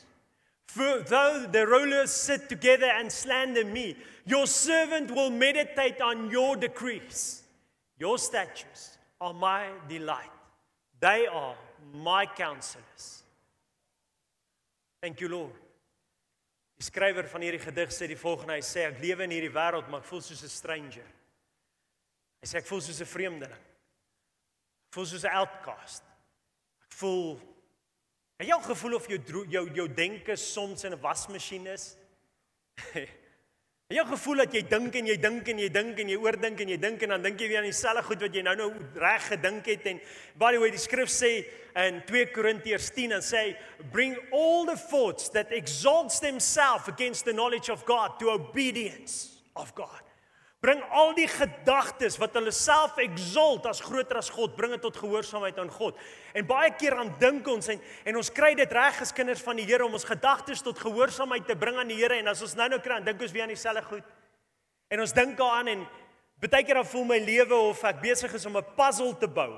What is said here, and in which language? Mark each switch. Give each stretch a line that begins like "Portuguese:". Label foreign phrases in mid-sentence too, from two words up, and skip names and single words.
English: For though the rulers sit together and slander me, your servant will meditate on your decrees. Your statutes are my delight. They are my counselors. Thank you, Lord.
Afrikaans: Die skrywer van hierdie gedig sê die volgende, hy sê, ek lewe in hierdie wêreld, maar ek voel soos 'n stranger. Hy sê, ek voel soos 'n vreemdeling. Ek voel soos 'n outcast. Ek voel, het jy al gevoel of jou denke soms in 'n wasmasjien is? Het jy gevoel dat jy dink en jy dink en jy dink en jy oordink en jy dink en dan dink jy weer aan dieselfde goed wat jy nou reg gedink het en
English: by the way
Afrikaans: die skrif sê in 2 Korintiërs 10 en sê
English: bring all the thoughts that exalts themselves against the knowledge of God to obedience of God.
Afrikaans: Bring al die gedagtes wat hulle self exalt as groter as God, bring dit tot gehoorsaamheid aan God. En baie keer aan dink ons en ons kry dit reg as kinders van die Here om ons gedagtes tot gehoorsaamheid te bring aan die Here en as ons nou kry, dan dink ons weer aan dieselfde goed. En ons dink daaraan en baie keer dan voel my lewe of ek besig is om 'n puzzle te bou.